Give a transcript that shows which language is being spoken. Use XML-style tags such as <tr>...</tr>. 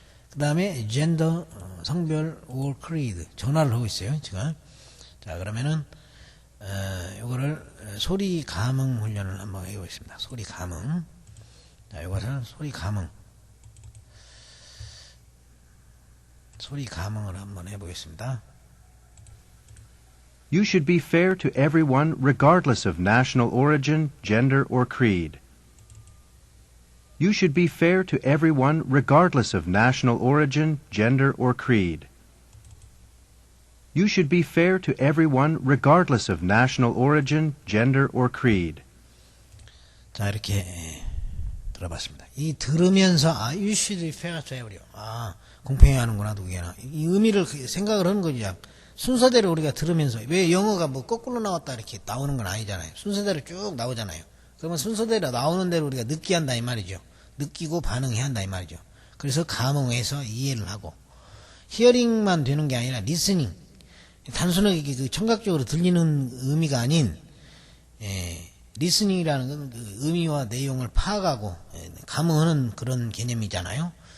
<ko>그 다음에 gender, 성별,</ko> <en>or creed.</en> <ko>전화를 하고 있어요, 지금. 자, 그러면은 요거를 소리 감응 훈련을 한번 해보겠습니다. 소리 감응. 자, 이것은 소리 감응을 한번 해보겠습니다.</ko> <en>You should be fair to everyone regardless of national origin, gender, or creed. You should be fair to everyone regardless of national origin, gender, or creed. You should be fair to everyone regardless of national origin, gender, or creed.</en> <ko>자, 이렇게 들어봤습니다. 이 들으면서</ko> <en>you should be fair to everyone.</en> <ko>공평해야 하는구나 누구나. 이 의미를 생각을 하는 거죠. 순서대로 우리가 들으면서 왜 영어가 뭐 거꾸로 나왔다 이렇게 나오는 건 아니잖아요. 순서대로 쭉 나오잖아요. 그러면 순서대로 나오는 대로 우리가 느끼한다 이 말이죠. 느끼고 반응해야 한다 이 말이죠. 그래서 감흥해서 이해를 하고 히어링만 되는 게 아니라 리스닝 단순하게 그 청각적으로 들리는 의미가 아닌 리스닝이라는 건 그 의미와 내용을 파악하고 감흥하는 그런 개념이잖아요.</ko>